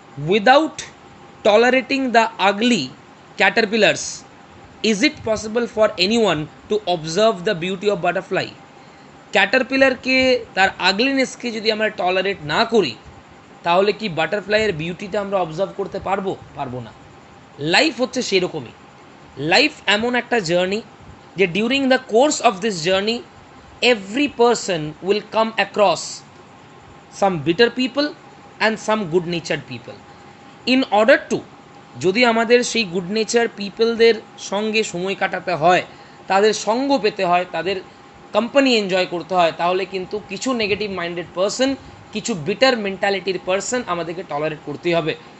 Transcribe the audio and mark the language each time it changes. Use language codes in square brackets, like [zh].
[en] Without tolerating the ugly caterpillars, is it possible for anyone to observe the beauty of butterfly? [bn] ক্যাটারপিলারকে, তার আগলিনেসকে যদি আমরা tolerate না করি, তাহলে কি বাটারফ্লাইয়ের বিউটিটা আমরা অবজার্ভ করতে পারবো? পারবো না। লাইফ হচ্ছে সেরকমই। লাইফ এমন একটা জার্নি যে [en] During the course of this journey every person will come across some bitter people and some good natured people. In order to, [bn] যদি আমাদের সেই গুড নেচার পিপলদের সঙ্গে সময় কাটাতে হয়, তাদের সঙ্গ পেতে হয়, তাদের কোম্পানি এনজয় করতে হয়, তাহলে কিন্তু কিছু নেগেটিভ মাইন্ডেড পারসন, কিছু বিটার মেন্টালিটির পারসন আমাদেরকে টলারেট করতেই হবে।